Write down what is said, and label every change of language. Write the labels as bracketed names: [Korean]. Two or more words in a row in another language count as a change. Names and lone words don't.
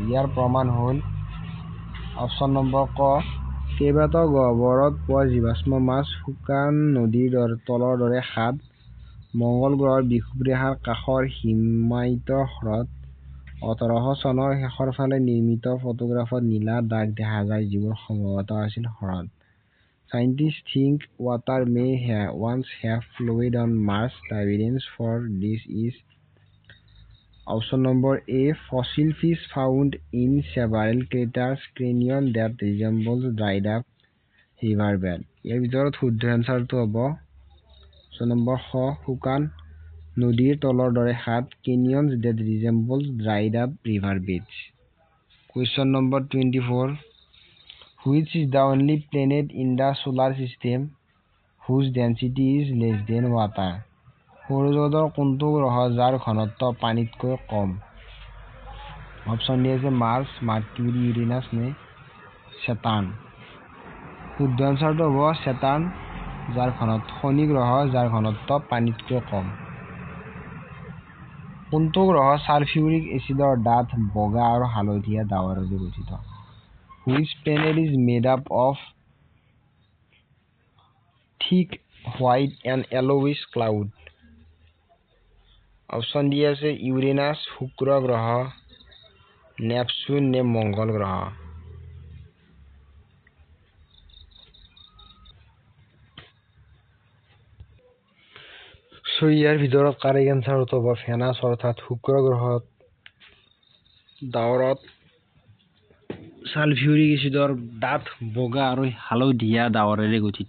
[Assamese] ইয়াৰ প্ৰমাণ হ'ল [English] option number [Assamese] ক, কেইবাটাও গহ্বৰত পোৱা জীৱাশ্ম মাছ, শুকান নদীৰ তলৰ দৰে খাদ, মংগল গ্ৰহৰ বিষুৱ ৰেখাৰ কাষৰ হিমায়িত হ্ৰদ। 1800 চনৰ শেষৰ ফালে নিৰ্মিত ফটোগ্ৰাফত নীলা দাগ দেখা যায়, যিবোৰ সম্ভৱতঃ আছিল হ্ৰদ। [English] Scientists think water may once have flowed on Mars. The evidence for this is option number A, fossil fish found in several craters, canyon that resembles dried up riverbed. [Assamese] ইয়াৰ ভিতৰত শুদ্ধ এনচাৰটো হ'ব [English] option number [Assamese] খ, শুকান নদীৰ তলৰ দৰে খাদ, [English] canyons that resembles dried up riverbeds. Question number 24. Which is the only planet in the solar system whose density is less than water? [Assamese] সৌৰজগতৰ কোনটো গ্ৰহ যাৰ ঘনত্ব পানীতকৈ কম? অপশ্যন দিয়ে আছে মাৰ্চ, মাৰ্কিউৰি, ইউৰেনাছ নে চেটাৰ্ণ। শুদ্ধ এনচাৰটো হ'ব চেটাৰ্ণ, যাৰ ঘনত্ব শনি গ্ৰহ যাৰ ঘনত্ব পানীতকৈ কম। কোনটো গ্ৰহ ছালফিউৰিক এচিডৰ ডাঠ বগা আৰু হালধীয়া ডাৱৰেৰে গঠিত? [English] Which planet is made up of thick white and yellowish cloud? [Assamese] অপশ্যন দি আছে ইউৰেনাছ, শুক্ৰ গ্ৰহ, নেপচুন নে মংগল গ্ৰহ। ইয়াৰ ভিতৰত [English] correct answer [Assamese] হ'ব ভেনাছ, অৰ্থাৎ শুক্ৰ গ্ৰহত ডাৱৰত ছালফিউৰিক এচিডৰ ডাঠ বগা আৰু হালধীয়া ডাৱৰেৰে গঠিত।